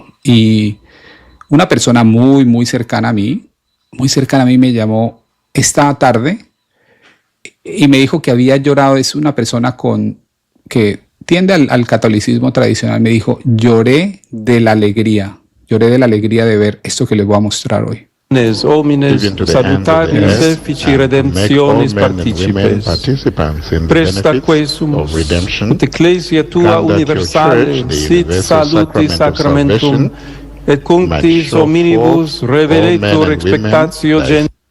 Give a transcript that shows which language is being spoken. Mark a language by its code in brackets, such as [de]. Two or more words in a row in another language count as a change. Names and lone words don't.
[es] Y una persona muy cercana a mí me llamó esta tarde y me dijo que había llorado. Es una persona que tiende al catolicismo tradicional. Me dijo, lloré de la alegría de ver esto que les voy a mostrar hoy. [la] Homines salutaris effici redemptionis participes. Presta quesumus ut ecclesia tua universale sit salutis sacramentum et cunctis hominibus reveletur expectatio gentium.